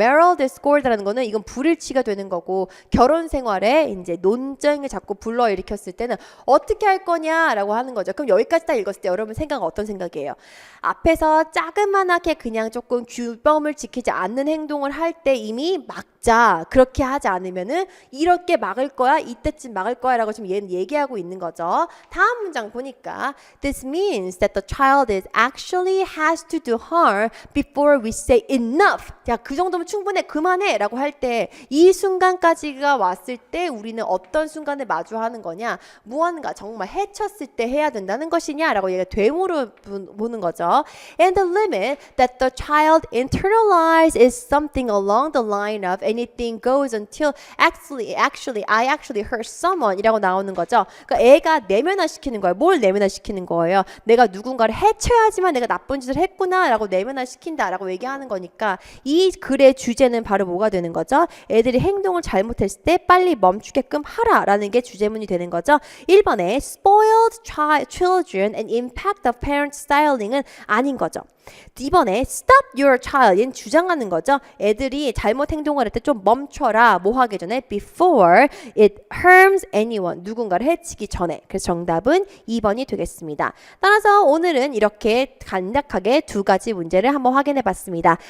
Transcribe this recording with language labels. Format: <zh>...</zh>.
<ko>marital discord라는 거는 이건 불일치가 되는 거고 결혼 생활에 이제 논쟁을 자꾸 불러일으켰을 때는 어떻게 할 거냐라고 하는 거죠. 그럼 여기까지 딱 읽었을 때 여러분 생각은 어떤 생각이에요? 앞에서 자그만하게 그냥 조금 규범을 지키지 않는 행동을 할 때 이미 막자. 그렇게 하지 않으면은 이렇게 막을 거야. 이때쯤 막을 거야라고 지금 얘는 얘기하고 있는 거죠. 다음 문장 보니까</ko> <en>This means that the child is actually has to do harm before we say enough.</en> <ko>야, 그 정도면 충분해. 그만해. 라고 할 때 이 순간까지가 왔을 때 우리는 어떤 순간을 마주하는 거냐? 무언가 정말 해쳤을 때 해야 된다는 것이냐? 라고 얘가 되물어 보는 거죠.</ko> <en>And the limit that the child internalizes is something along the line of anything goes until I actually hurt someone</en> <ko>이라고 나오는 거죠. 그러니까 애가 내면화시키는 거예요. 뭘 내면화시키는 거예요? 내가 누군가를 해쳐야지만 내가 나쁜 짓을 했구나 라고 내면화시킨다 라고 얘기하는 거니까 이 글의 주제는 바로 뭐가 되는 거죠? 애들이 행동을 잘못했을 때 빨리 멈추게끔 하라 라는 게 주제문이 되는 거죠.</ko> <en>1번에 spoiled children and impact of parent styling은</en> <ko>아닌 거죠. 2번에</ko> <en>stop your child</en> <ko>얘는 주장하는 거죠. 애들이 잘못 행동을 할 때 좀 멈춰라. 뭐 하기 전에</ko> <en>before it harms anyone</en> <ko>누군가를 해치기 전에. 그래서 정답은 2번이 되겠습니다. 따라서 오늘은 이렇게 간략하게 두 가지 문제를 한번 확인해 봤습니다.</ko>